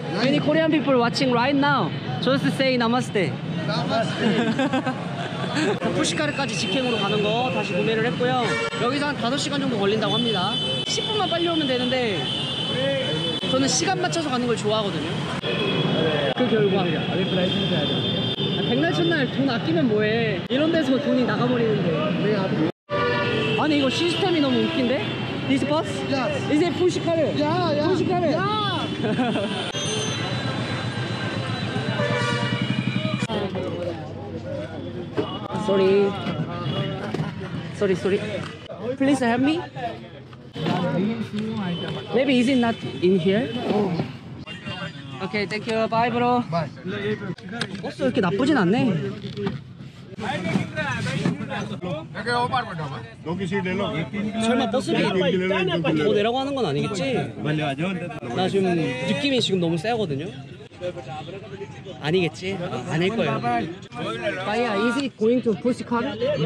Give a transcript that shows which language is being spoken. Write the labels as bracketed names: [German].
[English] Many Korean people watching right now. Just say namaste. [Korean] 푸시카르까지 직행으로 가는 거 다시 구매를 했고요. 여기서 한 5시간 정도 걸린다고 합니다. 10분만 빨리 오면 되는데 저는 시간 맞춰서 가는 걸 좋아하거든요. 그 결과 백날 첫날 돈 아끼면 뭐해. 이런 데서 돈이 나가버리는데. 아니 이거 시스템이 너무 웃긴데? [English] This bus? Yes. Is it 푸시카르? Yeah. [Korean] 푸시카르? [English] Yeah. Sorry. Please help me. Maybe is it not in here? Okay, thank you. Bye, bro. Bye. [Korean] 버스 이렇게 나쁘진 않네. 설마 버스비 더 내라고 하는 건 아니겠지? 나 지금 느낌이 지금 너무 세거든요. 아니겠지? 아닐 거예요. [English] Bye, is it going to 푸시카르?